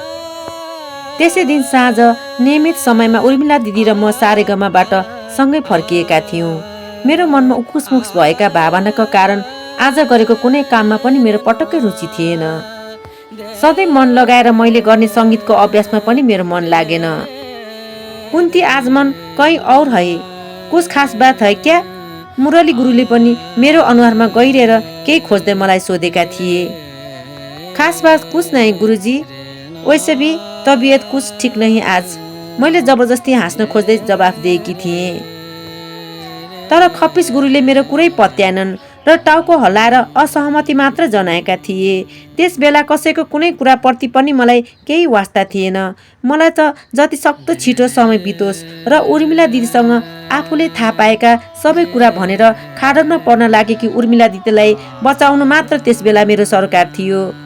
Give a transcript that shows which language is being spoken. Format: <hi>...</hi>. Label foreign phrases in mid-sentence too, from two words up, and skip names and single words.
<ne>त्यसै दिन साँझ नियमित समयमा उर्मिला दिदी र म सारेगामाबाट सँगै फर्किएका थियौँ। मेरो मनमा उकुसमुक्स भएका भावनाका कारण आज गरेको कुनै काममा पनि मेरो पटक्कै रुचि थिएन। सधैँ मन लगाएर मैले गर्ने सङ्गीतको अभ्यासमा पनि मेरो मन लागेन।</ne> <hi>कुन्ती आज मन कहीँ और है, कुछ खास बात है क्या?</hi> <ne>मुरली गुरुले पनि मेरो अनुहारमा गहिरेर केही खोज्दै मलाई सोधेका थिए।</ne> <hi>खास बात कुछ नहीं गुरुजी, वैसे भी तबियत कुछ ठीक नहीं आज।</hi> <ne>मैले जबरजस्ती हाँस्न खोज्दै जवाफ दिएकी थिएँ। तर खप्पिस गुरुले मेरो कुरै पत्याएनन् र टाउको हल्लाएर असहमति मात्र जनाएका थिए। त्यस बेला कसैको कुनै कुराप्रति पनि मलाई केही वास्ता थिएन। मलाई त जति सक्दो छिटो समय बितोस् र उर्मिला दिदीसँग आफूले थाहा पाएका सबै कुरा भनेर खाडलमा पर्न लागेकी उर्मिला दिदीलाई बचाउनु मात्र त्यस बेला मेरो सरकार थियो।</ne>